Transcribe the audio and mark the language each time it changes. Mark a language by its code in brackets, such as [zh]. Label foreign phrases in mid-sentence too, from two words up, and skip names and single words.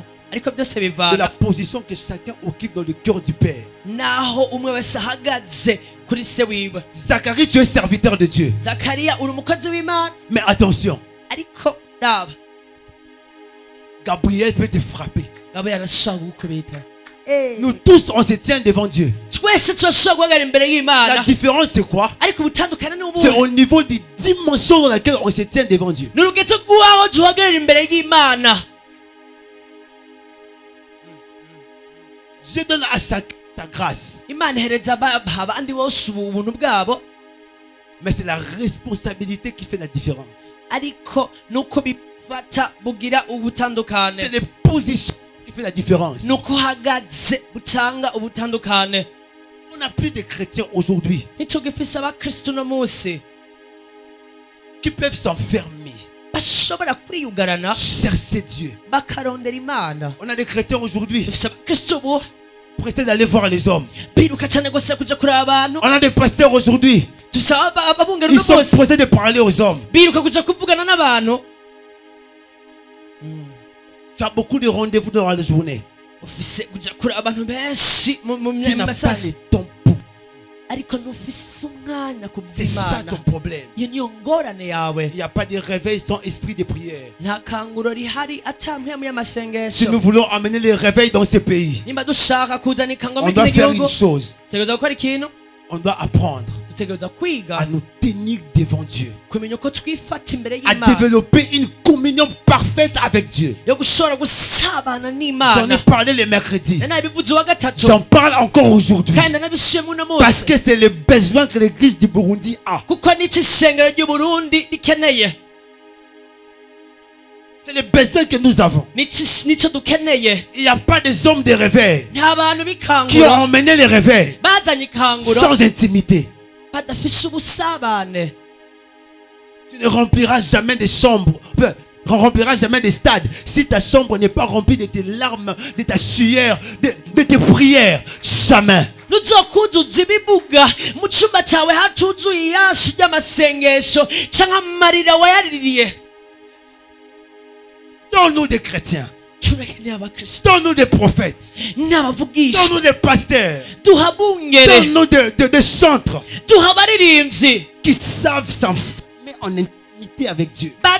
[rn] ariko byose [fr] de la [rn] bivana [fr] position que chacun occupe dans le cœur du Père. [rn] naho umwe wese ahagaze kuri se wiwe. [fr] Zacharie, tu es serviteur de Dieu. [rn] Zakariya uri umukozi w'Imana [fr] Mais attention, [rn] ariko raba [fr] Gabriel peut te frapper. [rn] Gabriel arashobora gukubita. [fr] Nous tous, on se tient devant Dieu. [rn] Twese turashobora guhagarara imbere [fr] La [rn] y'Imana [fr] différence, c'est quoi? [rn] ariko ubutandukane [fr] C'est [rn] n'ubuhe [fr] au niveau des dimensions dans lesquelles on se tient devant Dieu. [rn] ni urugezo rw'aho duhagarara imbere y'Imana. [fr] Dieu donne à chacun sa grâce. [rn] Imana ihereza abandi bose ubuntu bwabo [fr] Mais c'est la responsabilité qui fait la différence. [rn] ariko nuko bifata bugira ubutandukane. [fr] C'est les positions qui fait la différence. [rn] Nuko uhagaze butanga ubutandukane. [fr] On n'a plus de chrétiens aujourd'hui [rn] Nico gifise abakristo no munsi [fr] qui peuvent s'enfermer, [rn] bashobora kwiyugarana [fr] chercher Dieu. [rn] bakarondera Imana. [fr] On a des chrétiens aujourd'hui [rn] Dufise abakristo ubu [fr] pressés d'aller voir les hommes. [rn] biruka cyane gose kuja kureba abantu. [fr] On a des pasteurs aujourd'hui, [rn] Dufise ababungera [fr] ils [rn] no [fr] sont [rn] bose [fr] pressés de parler aux hommes. [rn] biruka kuja kuvugana n'abantu. [fr] Tu as beaucoup de rendez-vous dans la journée. [rn] Ufise kuja kureba abantu benshi mu [fr] Tu n'as pas [rn] masasi [fr] le temps pour. [rn] ariko ntufise umwanya ku [fr] C'est ça ton [rn] by'Imana. [fr] problème. [rn] Iyo niyo ngorane yawe. [fr] Il n'y a pas de réveil sans esprit de prière. [rn] Nta kanguro rihari ata mpemu [fr] Si [rn] y'amasengesho. [fr] nous voulons amener les réveils dans ce pays, [rn] Nimba dushaka kuzana ikangwa [fr] on [rn] muri [fr] doit [rn] kino [fr] faire [rn] gihugu [fr] une chose. [rn] dutegereza gukora ikintu, [fr] On doit apprendre [rn] dutegereza kwiga [fr] à nous tenir devant Dieu, [rn] kumenya uko twifata imbere [fr] à [rn] y'Imana, [fr] développer une communion parfaite avec Dieu. [rn] yo gushobora gusabana [fr] J'en ai [rn] n'Imana. [fr] parlé le mercredi. [rn] Nabivuze uwa gatatu [fr] J'en parle encore aujourd'hui. [rn] kandi nabisubiyemo uno [fr] Parce [rn] munsi [fr] que c'est le besoin que l'église du Burundi a. [rn] kuko n'iki ishengero ry'Uburundi rikeneye, [fr] C'est le besoin que nous avons. [rn] nico dukeneye. [fr] Il n'y a pas des hommes de réveil [rn] Nta bantu [fr] qui [rn] b'ikanguro [fr] ont emmené les réveils [rn] bazanye ikanguro [fr] sans intimité. [rn] badafise ubusabane. [fr] Tu ne rempliras jamais des chambres, ne rempliras jamais des stades si ta chambre n'est pas remplie de tes larmes, de ta sueur, de tes prières. Jamais. [rn] nuzokuzuza ibibuga mu cyumba cyawe hatuzuye iyashu ry'amasengesho cyangwa amarira wayaririye. [fr] Donne-nous des chrétiens. Donne-nous des prophètes. Donne-nous des pasteurs. Donne-nous des chantres qui savent s'enfermer en intimité avec Dieu.